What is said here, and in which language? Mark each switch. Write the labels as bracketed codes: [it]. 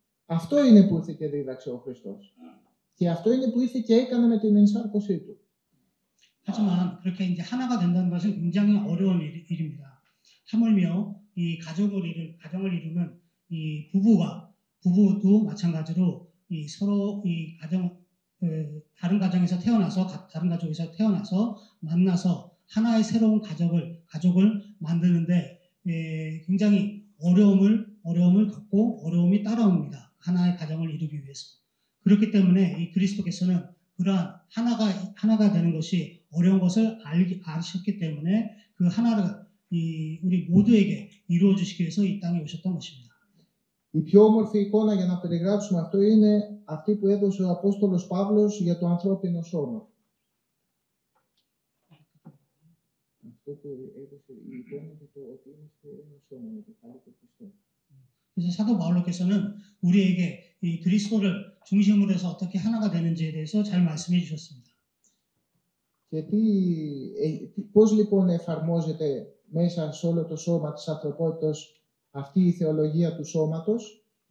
[el] Αυτό είναι που ήρθε και δίδαξε ο Χριστός. Και αυτό είναι που ήρθε και έκανε με την ενσάρκωσή του. [ko] 하지만 그렇게 이제 하나가 된다는 것은 굉장히 어려운 일입니다. 하물며 이 가정을 이루는 이 부부도 마찬가지로 이 서로 이 다른 가정에서 태어나서 다른 가족에서 태어나서 만나서 하나의 새로운 가족을 만드는데 굉장히 어려움을 겪고 어려움이 따라옵니다. 하나의 가정을 이루기 위해서. 그렇기 때문에 이 그리스도께서는 그러한 하나가 되는 것이 어려운 것을 아셨기 때문에 그 하나를 우리 모두에게 이루어 주시기 위해서 이 땅에 오셨던 것입니다. [el] Η πιο όμορφη εικόνα για να περιγράψουμε αυτό είναι αυτή που έδωσε ο Απόστολος Παύλος για το ανθρώπινο σώμα. Αυτό που έδωσε η εικόνα για το ότι είμαστε ένα σώμα με κεφάλι του Χριστού. [ko] 그래서 사도 바울로께서는 우리에게 이 그리스도를 중심으로 해서 어떻게 하나가 되는지에 대해서 잘 말씀해 주셨습니다. [el] Και πώς λοιπόν εφαρμόζεται μέσα σε όλο το σώμα της ανθρωπότητας αυτή η θεολογία του σώματος.